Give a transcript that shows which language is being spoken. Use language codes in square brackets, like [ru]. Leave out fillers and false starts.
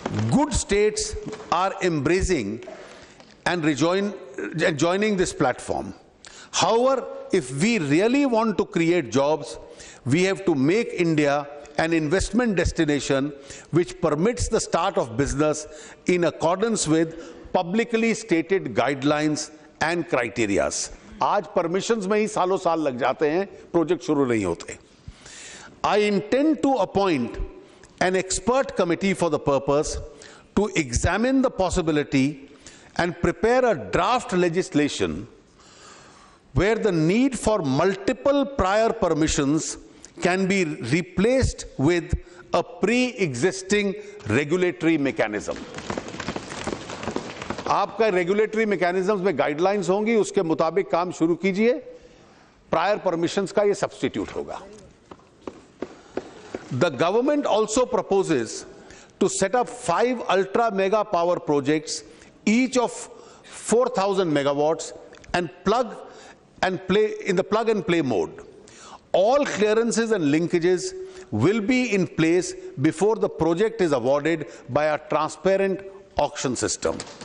[en] Good states are embracing and joining this platform. However, if we really want to create jobs, we have to make India an investment destination which permits the start of business in accordance with publicly stated guidelines and criteria. [hi] आज permissions में ही सालों साल लग जाते हैं, project शुरू नहीं होते. [en] I intend to appoint an expert committee for the purpose to examine the possibility and prepare a draft legislation where the need for multiple prior permissions can be replaced with a pre-existing regulatory mechanism. [hi] आपका regulatory mechanisms में guidelines होंगी, उसके मुताबिक काम शुरू कीजिए, prior permissions का ये substitute होगा. [en] The government also proposes to set up 5 ultra mega power projects, each of 4,000 megawatts, and plug and play mode. All clearances and linkages will be in place before the project is awarded by a transparent auction system.